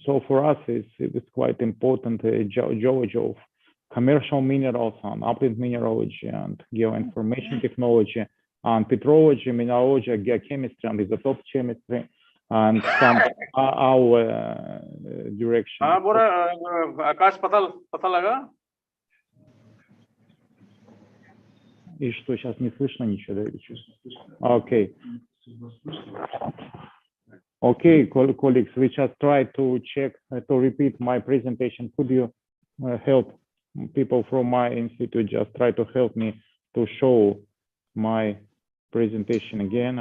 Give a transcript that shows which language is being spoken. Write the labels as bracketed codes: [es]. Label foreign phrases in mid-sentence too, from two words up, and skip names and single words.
[en] So for us, it's quite important geology of commercial minerals and upland mineralogy and geoinformation technology and petrology, mineralogy, geochemistry, and isotope chemistry, and some our direction. [hi] आकाश पता लगा? [ru] И что, сейчас не слышно ничего, да? [en] Okay. Okay, colleagues, we just try to check, to repeat my presentation. Could you help people from my institute just try to help me to show my presentation again?